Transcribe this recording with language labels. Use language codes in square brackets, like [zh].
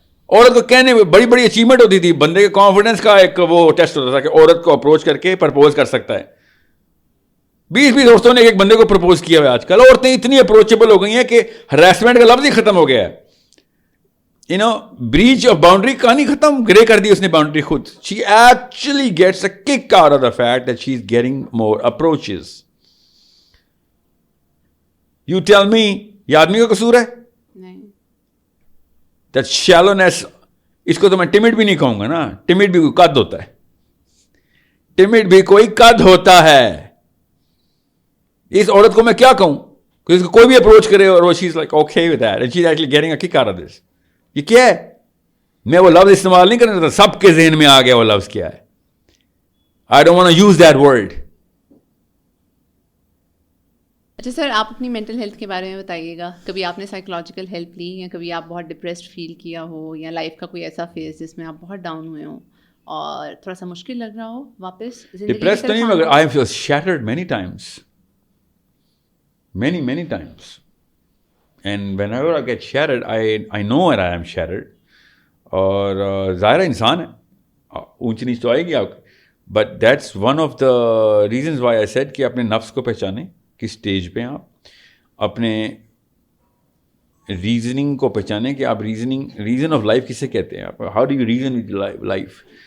[ur] عورت کو کہنے میں بڑی بڑی اچیومنٹ ہوتی تھی, بندے کے کانفیڈنس کا ایک وہ ٹیسٹ ہوتا تھا کہ عورت کو اپروچ کر کے پرپوز کر سکتا ہے. 20 عورتوں نے ایک بندے کو پرپوز کیا ہوا ہے. آج کل عورتیں اتنی اپروچیبل ہو گئی ہیں کہ ہراسمنٹ کا لفظ ہی ختم ہو گیا ہے. بریچ آف باؤنڈری کہانی ختم, گرے کر دی اس نے باؤنڈری خود. [en] She actually gets a kick out of the fact that she is getting more approaches. You tell me, [ur] یہ آدمی کا قصور ہے؟ نہیں. [en] that shallowness, [ur] اس کو تو میں ٹمڈ بھی نہیں کہوں گا نا, ٹمڈ بھی کوئی قد ہوتا ہے, ٹمڈ بھی کوئی قد ہوتا ہے. اس عورت کو میں کیا کہوں کہ اس کو کوئی بھی اپروچ کرے اور وہ [en] She's like okay with that and she is actually getting a kick out of this. [ur] یہ کیا ہے؟ میں وہ لفظ استعمال نہیں کرنا چاہتا, سب کے ذہن میں آ گیا وہ لفظ کیا ہے. [en] I don't want to use that word. [ur] اچھا سر, آپ اپنی مینٹل ہیلتھ کے بارے میں بتائیے گا. کبھی آپ نے سائیکولوجیکل ہیلپ لی, یا کبھی آپ بہت ڈپریسڈ فیل کیا ہو, یا لائف کا کوئی ایسا فیز جس میں آپ بہت ڈاؤن ہوئے ہوں اور تھوڑا سا مشکل لگ رہا ہو واپس زندگی؟ ڈپریس تو نہیں, مگر [en] I have shattered many times, many times, and whenever I get shattered, I know that I am shattered. [ur] اور ظاہر انسان ہے, اونچ نیچ تو آئے گی آپ کی, [en] but that's one of the reasons why I said [ur] کہ اپنے نفس کو پہچانیں, کس اسٹیج پہ آپ اپنے ریزننگ کو پہچانیں کہ آپ ریزن آف لائف کسے کہتے ہیں, آپ [en] How do you reason with life.